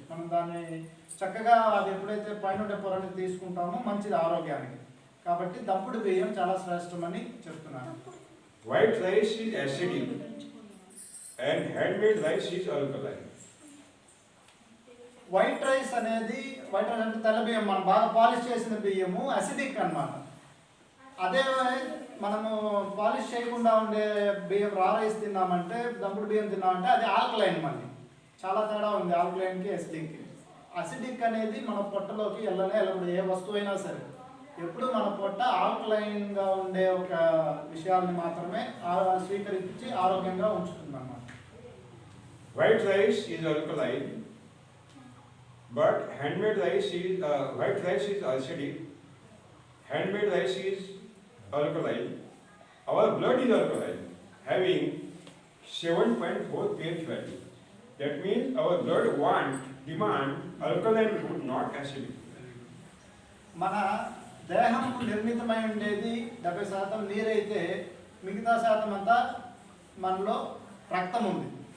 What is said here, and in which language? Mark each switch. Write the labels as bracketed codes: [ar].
[te] మనం దాన్ని చక్కగా అది ఎప్పుడైతే పైన ఉండే పొరని తీసుకుంటామో మంచిది ఆరోగ్యానికి. కాబట్టి దంపుడు బియ్యం చాలా శ్రేష్టమని చెప్తున్నాను. [en] White rice is acidic and handmade rice is alkaline. [te] White rice అంటే తెల్ల బియ్యం, మనం బాగా పాలిష్ చేసిన బియ్యము అసిడిక్ అన్నమాట. అదే మనము పాలిష్ చేయకుండా ఉండే బియ్యం రా రైస్ తిన్నామంటే, దంపుడు బియ్యం తిన్నామంటే అది ఆల్కలైన్. మళ్ళీ చాలా తేడా ఉంది ఆల్కలైన్కి అసిడిక్కి. అసిడిక్ అనేది మన పొట్టలోకి వెళ్ళకూడదు. ఏ వస్తువు అయినా సరే ఎప్పుడు మన పొట్ట ఆల్కలైన్గా ఉండే ఒక విషయాన్ని మాత్రమే స్వీకరించి ఆరోగ్యంగా ఉంచుతుంది అన్నమాట. [en] White rice is alkaline, but handmade rice is white rice is acidic. Handmade rice is alkaline. Our blood is alkaline, having 7.4 pH value. That means our blood demand alkaline food, not acidic. [te] మన దేహం నిర్మితమై ఉండేది 70% నీరైతే మిగతా శాతం అంతా మనలో రక్తం ఉంది.